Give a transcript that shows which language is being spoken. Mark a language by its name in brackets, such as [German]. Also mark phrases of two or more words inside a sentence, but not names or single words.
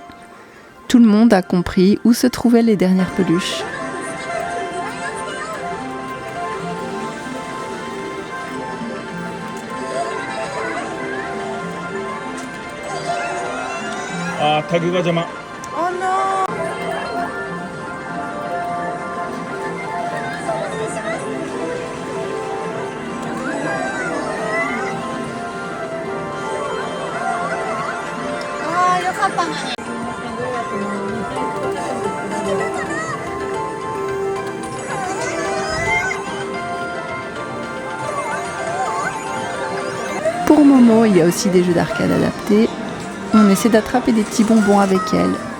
[French] Tout le monde a compris où se trouvaient les dernières peluches. Ah, tag ga jama. Oh non! [Japanese] Ah, よかったね。 [French] Pour Momo, il y a aussi des jeux d'arcade adaptés. On essaie d'attraper des petits bonbons avec elle.